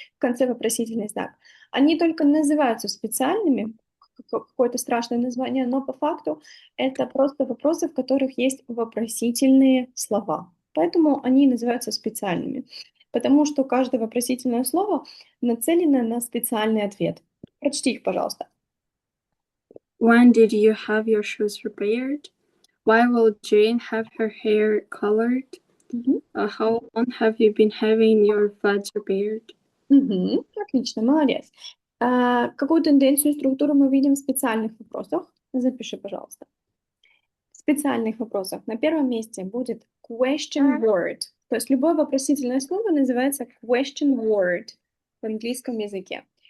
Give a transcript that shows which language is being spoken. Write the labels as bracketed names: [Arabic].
[Russian] В конце вопросительный знак. Они только называются специальными, какое-то страшное название, но по факту это просто вопросы, в которых есть вопросительные слова. Поэтому они называются специальными. Потому что каждое вопросительное слово нацелено на специальный ответ. Прочти их, пожалуйста. [English] When did you have your shoes repaired? Why will Jane have her hair colored? How long have you been having your flats repaired? [Russian] Отлично, молодец. Какую тенденцию, структуру мы видим в специальных вопросах? Запиши, пожалуйста. В специальных вопросах на первом месте будет question word. То есть любое вопросительное слово называется question word в английском языке.